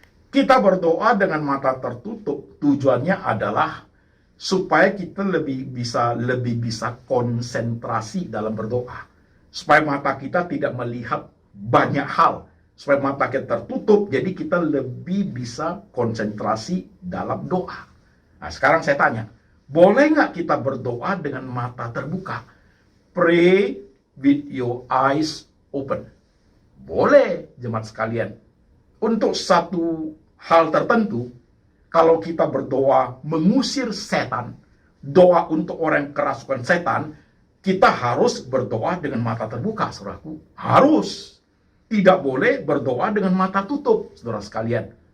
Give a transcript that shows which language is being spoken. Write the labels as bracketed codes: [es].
[id] Kita berdoa dengan mata tertutup, tujuannya adalah supaya kita lebih bisa konsentrasi dalam berdoa. Supaya mata kita tidak melihat banyak hal. Supaya mata kita tertutup, jadi kita lebih bisa konsentrasi dalam doa. Nah, sekarang saya tanya, boleh nggak kita berdoa dengan mata terbuka? [en] Pray with your eyes open. [id] Boleh, jemaat sekalian. Untuk satu hal tertentu, kalau kita berdoa mengusir setan, doa untuk orang yang kerasukan setan, kita harus berdoa dengan mata terbuka, saudaraku. Harus. Tidak boleh berdoa dengan mata tutup, saudara sekalian.